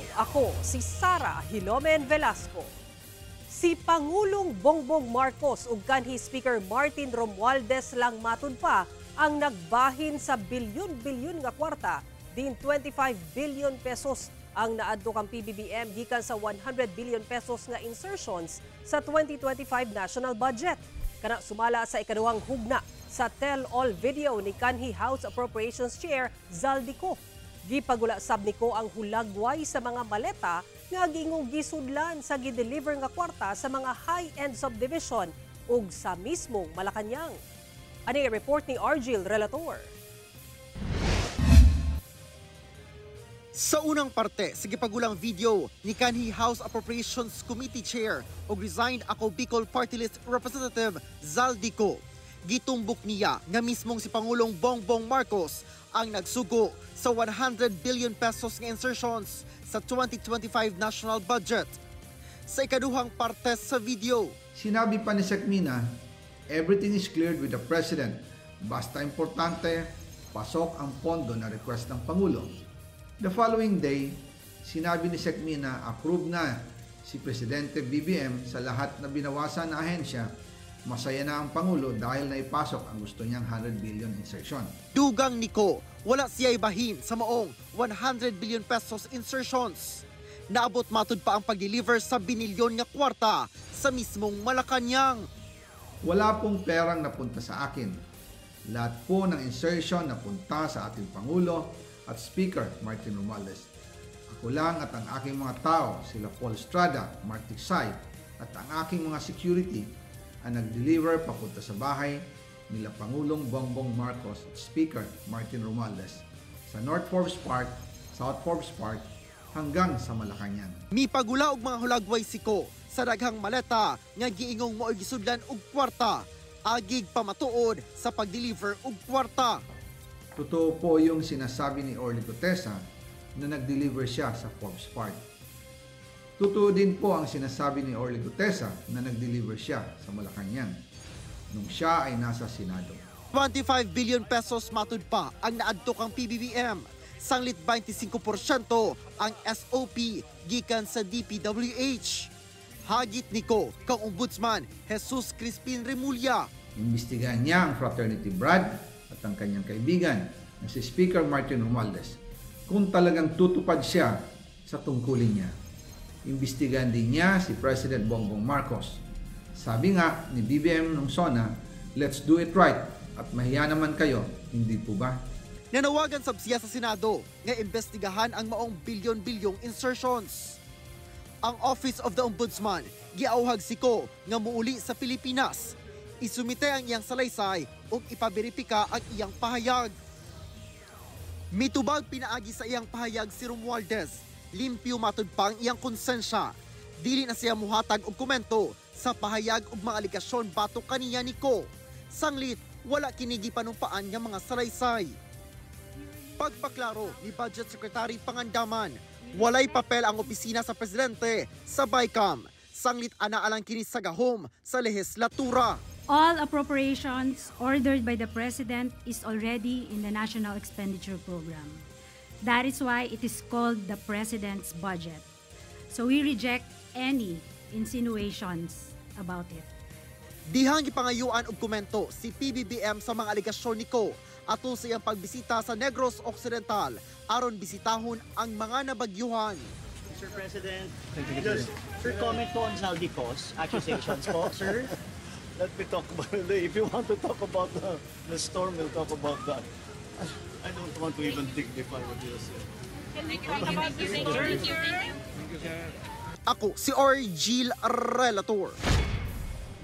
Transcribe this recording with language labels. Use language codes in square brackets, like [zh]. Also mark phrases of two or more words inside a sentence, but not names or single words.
[ceb] Ako si Sara Hilomen Velasco. Si Pangulong Bongbong Marcos ug kanhi Speaker Martin Romualdez lang matud pa ang nagbahin sa bilyon-bilyon nga kwarta, din 25 [en] billion pesos [ceb] ang naadto kang PBBM gikan sa 100 [en] billion pesos [ceb] nga insertions sa 2025 [en] national budget. [ceb] Kana sumala sa ikaduhang hugna sa [en] tell-all video [ceb] ni kanhi House Appropriations Chair Zaldico. Gipagula sab niko ang hulagway sa mga maleta nga gingong gisudlan sa gideliver nga kwarta sa mga [en] high-end subdivision [ceb] ug sa mismong Malacañang. Ani report ni Argil Relator. Sa unang parte, sa gipagulang video ni kanhi House Appropriations Committee Chair o resigned ako Bicol Party List Representative Zaldico, gitumbok niya nga mismong si Pangulong Bongbong Marcos ang nagsugo sa 100 [en] billion pesos [ceb] nga insertions sa 2025 [en] national budget. [ceb] Sa ikaduhang parte sa video, [tl] sinabi pa ni Sekmina, [en] everything is cleared with the President. [tl] Basta importante, pasok ang pondo na request ng Pangulo. [en] The following day, [tl] sinabi ni Sekmina, approve na si Presidente BBM sa lahat na binawasan na ahensya. Masaya na ang Pangulo dahil naipasok ang gusto niyang 100 [en] billion insertion. [ceb] Dugang niko, wala siya'y bahin sa maong 100 [en] billion pesos insertions. [ceb] Naabot matud pa ang pag-deliver sa binilyon nga kwarta sa mismong Malacañang. [tl] Wala pong perang napunta sa akin. Lahat po ng insertion napunta sa ating Pangulo at Speaker Martin Romualdez. Ako lang at ang aking mga tao, sila Paul Estrada, Mark Tiksay, at ang aking mga security ang nag-deliver papunta sa bahay nila Pangulong Bongbong Marcos at Speaker Martin Romualdez sa North Forbes Park, South Forbes Park, hanggang sa Malacañang. [ceb] Mipagula og mga hulagway siko sa daghang maleta nga giingong mo'y gisudlan og kwarta, agig pamatuod sa pag-deliver og kwarta. [tl] Totoo po yung sinasabi ni Orly Gutesa na nag-deliver siya sa Forbes Park. Totoo din po ang sinasabi ni Orly Gutesa na nag-deliver siya sa Malacañang nung siya ay nasa Senado. [ceb] 25 [en] billion pesos [ceb] matud pa ang naadto kang PBBM. Sanglit 25% ang SOP gikan sa DPWH. Hagit niko kang Ombudsman Jesus Crispin Remulla. [tl] Imbestigahan niya ang fraternity Brad at ang kanyang kaibigan na si Speaker Martin Romualdez kung talagang tutupad siya sa tungkulin niya. Imbestigahan din niya si President Bongbong Marcos. Sabi nga ni BBM nung SONA, [en] let's do it right [tl] at mahiya naman kayo, hindi po ba? [ceb] Nanawagan sab siya sa Senado nga imbestigahan ang maong bilyon-bilyong insertions. Ang Office of the Ombudsman giauhag siko nga muuli sa Pilipinas. Isumite ang iyang salaysay ug ipaberipika ang iyang pahayag. Mitubag pinaagi sa iyang pahayag si Romualdez. Limpyo matud pa ang iyang konsensya. Dili na siya muhatag og komento sa pahayag ug mga aligasyon batok kaniya niko. Sanglit, wala kinigi panumpaan nga mga salaysay. Pagpaklaro ni Budget Secretary Pangandaman, walay papel ang opisina sa presidente sa BICAM. Sanglit anaalang kini sa gahom sa lehislatura. [en] All appropriations ordered by the President is already in the National Expenditure Program. That is why it is called the President's Budget. So we reject any insinuations about it. [ceb] Dihang gipangayuan og komento si PBBM sa mga aligasyon niko ato sa iyang pagbisita sa Negros Occidental aron bisitahon ang mga nabagyuhan. [en] Mr. President, just sir, comment po on Zaldico's accusations po, sir. Let me talk about it. If you want to talk about the storm, we'll talk about that. I don't want to even dignify what you said. [ceb] Ako si Argil Relator.